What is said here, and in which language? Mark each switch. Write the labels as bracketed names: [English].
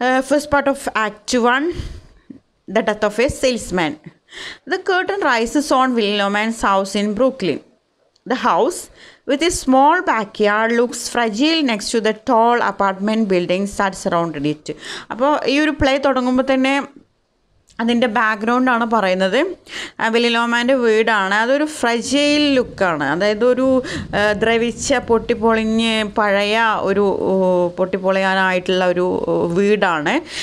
[English] First part of act 1, the death of a salesman. The curtain rises on Willy Loman's house in Brooklyn. The house, with a small backyard, looks fragile next to the tall apartment buildings that surrounded it. [Malayalam] അപ്പോൾ ഈ ഒരു play തുടങ്ങുമ്പോൾ തന്നെ അതിൻ്റെ ബാക്ക്ഗ്രൗണ്ടാണ് പറയുന്നത്. Willy ലോമാൻ്റെ വീടാണ്, അതൊരു fragile ലുക്കാണ്, അതായത് ഒരു ദ്രവിച്ച പൊട്ടിപ്പൊളിഞ്ഞ് പഴയ ഒരു പൊട്ടിപ്പൊളിയാനായിട്ടുള്ള ഒരു വീടാണ്.